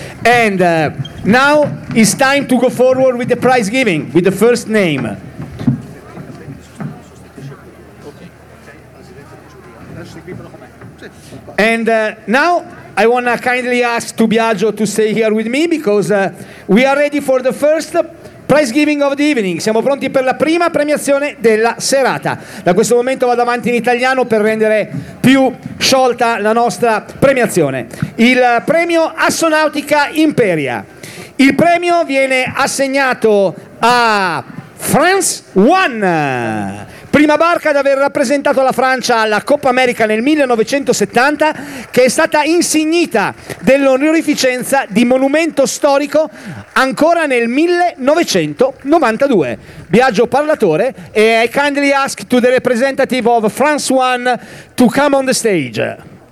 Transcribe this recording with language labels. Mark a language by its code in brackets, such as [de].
[en] And now it's time to go forward with the prize giving, with the first name. And now I want to kindly ask to Biagio to stay here with me, because we are ready for the first prize giving of the evening. [it] Siamo pronti per la prima premiazione della serata. Da questo momento vado avanti in italiano per rendere più sciolta la nostra premiazione. Il premio Assonautica Imperia. Il premio viene assegnato a France One, prima barca ad aver rappresentato la Francia alla Coppa America nel 1970, che è stata insignita dell'onorificenza di monumento storico ancora nel 1992. [en] Biagio parlatore, e I kindly ask to the representative of France One to come on the stage.